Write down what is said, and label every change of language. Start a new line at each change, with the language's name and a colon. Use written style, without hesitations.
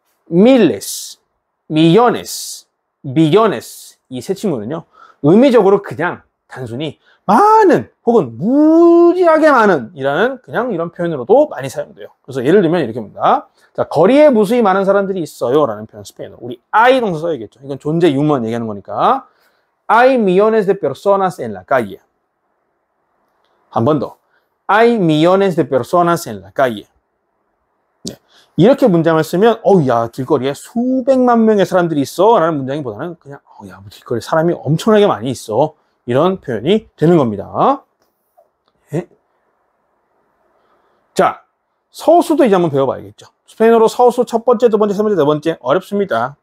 Korean: miles, millones, billones 이 세 친구는요. 의미적으로 그냥 단순히 많은 혹은 무지하게 많은 이라는 그냥 이런 표현으로도 많이 사용돼요. 그래서 예를 들면 이렇게 합니다. 자, 거리에 무수히 많은 사람들이 있어요 라는 표현 스페인어로 우리 hay 동사 써야겠죠. 이건 존재 유무만 얘기하는 거니까
Spanish: hay millones de personas en la calle.
Korean: 한 번 더.
Spanish: hay millones de personas en la calle.
Korean: 네. 이렇게 문장을 쓰면 야 길거리에 수백만 명의 사람들이 있어 라는 문장보다는 그냥 야 길거리에 사람이 엄청나게 많이 있어 이런 표현이 되는 겁니다. 네. 자, 서수도 이제 한번 배워봐야겠죠. 스페인어로 서수 첫 번째, 두 번째, 세 번째, 네 번째 어렵습니다.